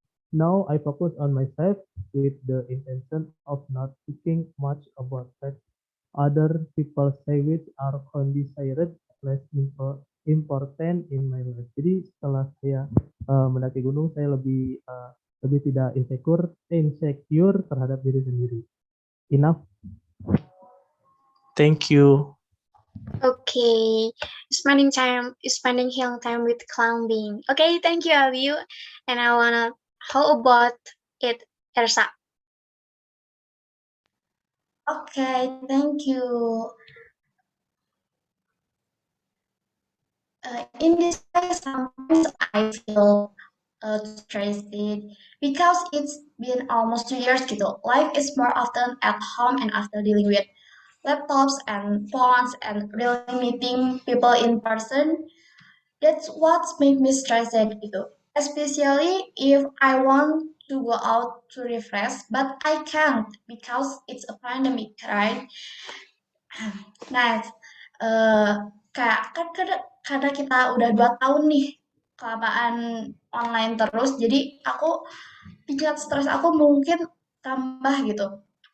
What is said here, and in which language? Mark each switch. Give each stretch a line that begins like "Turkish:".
English: Now I focus on myself with the intention of not thinking much about that other people say which are considered less important in my life.
Indonesian: Jadi setelah saya mendaki gunung, saya lebih tidak insecure terhadap diri sendiri.
English: Enough. Thank you. Okay, spending healing time with climbing. Okay, thank you, Abiu. And I wanna, how about it, Ersa? Okay, thank you. In this way, sometimes I feel stressed because it's been almost 2 years gitu. Life is more often at home and after dealing with laptops and phones and really meeting people in person. That's what makes me stressed gitu. Especially if I want to go out to refresh, but I can't because it's a pandemic, right?
Indonesian: Nah, eh kayak kan karena kita udah 2 tahun nih kelamaan online terus, jadi tingkat stres aku mungkin tambah gitu.